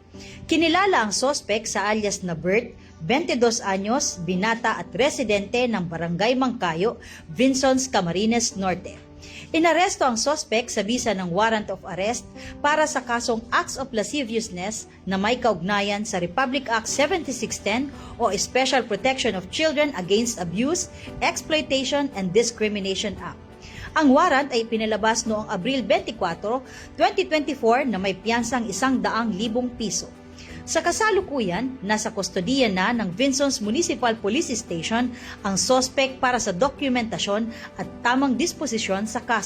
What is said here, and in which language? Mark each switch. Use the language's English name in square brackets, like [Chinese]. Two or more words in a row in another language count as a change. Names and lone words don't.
[Filipino] Kinilala ang sospek sa alias na Bert, 22 anyos, binata at residente ng Barangay Mangkayo, Vincennes, Camarines Norte. Inaresto ang sospek sa bisa ng [English] warrant of arrest [Filipino] para sa kasong [English] acts of lasciviousness [Filipino] na may kaugnayan sa Republic Act 7610 o Special Protection of Children Against Abuse, Exploitation and Discrimination Act. Ang warrant ay pinalabas noong Abril 24, 2024 na may piyansang 100,000 piso. Sa kasalukuyan, nasa kustodiya na ng Vincennes Municipal Police Station ang sospek para sa dokumentasyon at tamang disposisyon sa kaso.